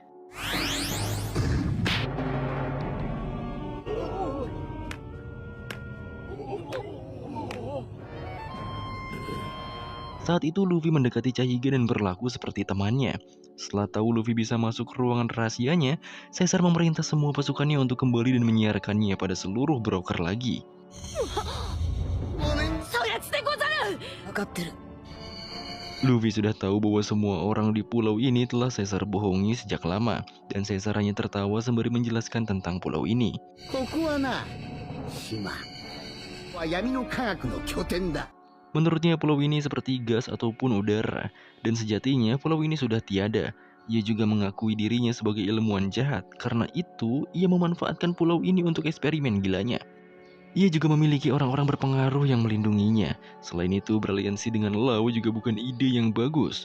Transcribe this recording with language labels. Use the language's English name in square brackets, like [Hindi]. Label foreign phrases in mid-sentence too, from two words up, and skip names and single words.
[Indonesian] Saat itu Luffy mendekati Cahiga dan berlaku seperti temannya. Setelah tahu Luffy bisa masuk ke ruangan rahasianya, Caesar memerintah semua pasukannya untuk kembali dan menyiarkannya pada seluruh broker lagi. [Japanese] そやつでござる。分かってる。 [Indonesian] Luffy sudah tahu bahwa semua orang di pulau ini telah Caesar bohongi sejak lama, dan Caesar hanya tertawa sembari menjelaskan tentang pulau ini. [Japanese] ここはな、島は闇の科学の拠点だ。 [Indonesian] Menurutnya pulau ini seperti gas ataupun udara, dan sejatinya pulau ini sudah tiada. Ia juga mengakui dirinya sebagai ilmuwan jahat, karena itu ia memanfaatkan pulau ini untuk eksperimen gilanya. Ia juga memiliki orang-orang berpengaruh yang melindunginya. Selain itu, beraliansi dengan Lau juga bukan ide yang bagus.